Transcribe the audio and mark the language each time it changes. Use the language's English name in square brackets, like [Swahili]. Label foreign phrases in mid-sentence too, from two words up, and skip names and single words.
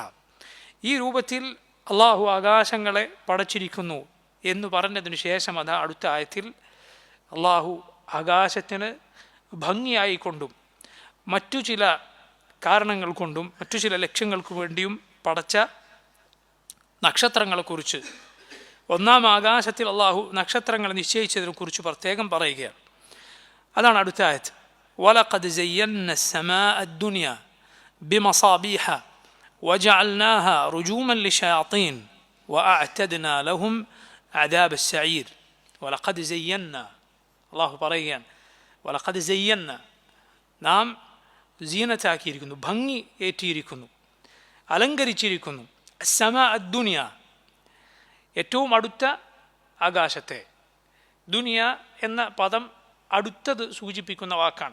[Malayalam] ഈ രൂപത്തിൽ അള്ളാഹു ആകാശങ്ങളെ പടച്ചിരിക്കുന്നു എന്ന് പറഞ്ഞതിനു ശേഷം അതാ അടുത്ത ആയത്തിൽ അള്ളാഹു ആകാശത്തിന് ഭംഗിയായിക്കൊണ്ടും മറ്റു ചില കാരണങ്ങൾ കൊണ്ടും മറ്റു ചില ലക്ഷ്യങ്ങൾക്ക് വേണ്ടിയും പടച്ച നക്ഷത്രങ്ങളെക്കുറിച്ച്, ഒന്നാം ആകാശത്തിൽ അള്ളാഹു നക്ഷത്രങ്ങളെ നിശ്ചയിച്ചതിനെ കുറിച്ച് പ്രത്യേകം പറയുകയാണ്. അതാണ് അടുത്ത ആയത്ത്. [Arabic] ولقد زينا السماء الدنيا بمصابيح وجعلناها رجوما للشياطين وأعتدنا لهم عذاب السعير. ولقد زينا, [Malayalam] അള്ളാഹു പറയുകയാണ്, [Arabic] ولقد زينا, [Malayalam] നാം സീനത്താക്കിയിരിക്കുന്നു, ഭംഗി ഏറ്റിയിരിക്കുന്നു, അലങ്കരിച്ചിരിക്കുന്നു. [Arabic] السماء الدنيا, [Malayalam] ഏറ്റവും അടുത്ത ആകാശത്തെ. ദുനിയ എന്ന പദം അടുത്തത് സൂചിപ്പിക്കുന്ന വാക്കാണ്.